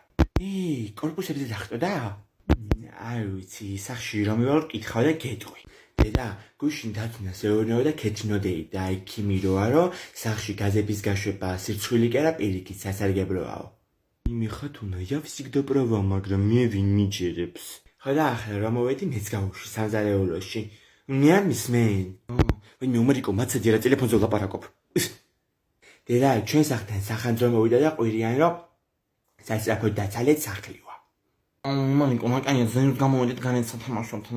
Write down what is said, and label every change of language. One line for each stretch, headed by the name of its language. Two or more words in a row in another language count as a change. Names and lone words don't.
Georgian: კორპუსებზე დახტოდა? არ ვიცი, სახში რომ ვარ კითხავ და გეტყვი. დედა, გუშინ დათუნას ეუბნეო და ქეჩნოდეი და ექიმი როა რომ სახში გაზების გაშვება სირცხვილი კი არა პირიქით სასარგებლოაო. მიხათუნა,
Russian: я всегда права,
Georgian: მაგრამ მე ვინ მიჯერებს? ხოდა ახლა რომ მოვედი მეც გავუშვი სამზარეულოში. მე არ მისმენ. ვინ უმრიკო მაცადი რა ტელეფონზე ვლაპარაკობ. დედა, ჩვენ სახთან სახანძრო მოვიდა და ყვირიან რომ სასწრაფოდ დაცალეთ სახლია. მანიკო, მაგანია ზენს გამოვიდეთ განეცა თამაშობთ რა.